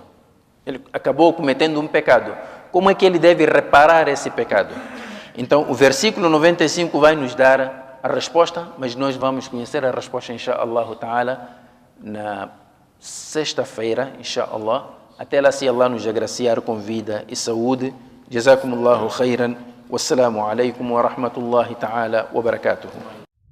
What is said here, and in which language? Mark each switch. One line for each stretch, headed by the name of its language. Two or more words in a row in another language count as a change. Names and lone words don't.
Portuguese: Ele acabou cometendo um pecado. Como é que ele deve reparar esse pecado? Então, o versículo 95 vai nos dar a resposta, mas nós vamos conhecer a resposta,
Arabic: إن شاء الله تعالى,
Portuguese: na sexta-feira, inshaAllah. Até lá, se Allah nos agraciar com vida e saúde.
Arabic: جزاكم الله خيرا والسلام عليكم ورحمة الله تعالى وبركاته.